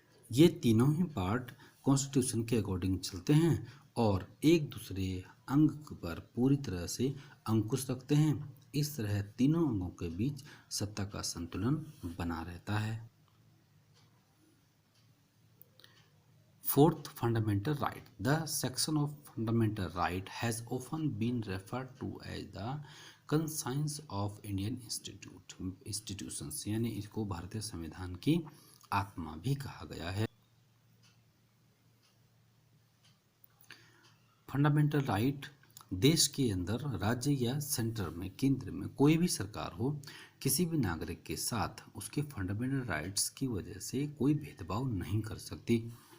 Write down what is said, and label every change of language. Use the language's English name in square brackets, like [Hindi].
[Hindi] ये तीनों ही part constitution के अकॉर्डिंग चलते हैं और एक दूसरे अंग पर पूरी तरह से अंकुश रखते हैं। इस तरह तीनों अंगों के बीच सत्ता का संतुलन बना रहता है। [English] Fourth, fundamental right. The section of fundamental right has often been referred to as the conscience of Indian institutions, [Hindi] यानी इसको भारतीय संविधान की आत्मा भी कहा गया है। फंडामेंटल राइट देश के अंदर, राज्य या सेंटर में, केंद्र में कोई भी सरकार हो, किसी भी नागरिक के साथ उसके फंडामेंटल राइट्स की वजह से कोई भेदभाव नहीं कर सकती।